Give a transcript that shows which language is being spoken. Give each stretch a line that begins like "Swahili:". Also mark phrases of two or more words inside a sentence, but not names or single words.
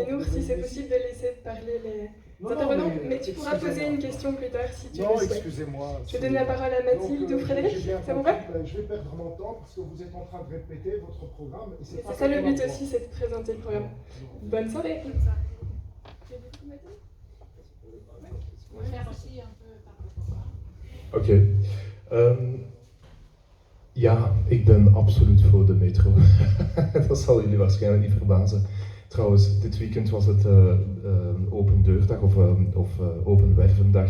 French: Mais nous, si c'est possible de laisser parler les intervenants, mais tu pourras poser une question plus tard si tu veux. Non, excusez-moi. Je donne la parole à Mathilde ou Frédéric, ça vous va? Je vais perdre mon temps parce que vous êtes en train de répéter votre programme. Et c'est ça le but aussi, c'est de présenter le programme. Bonne soirée.
Dutch: Oké. Ja, ik ben absoluut voor de metro. Dat zal jullie waarschijnlijk niet verbazen. Trouwens, dit weekend was het open deurdag of open wervendag.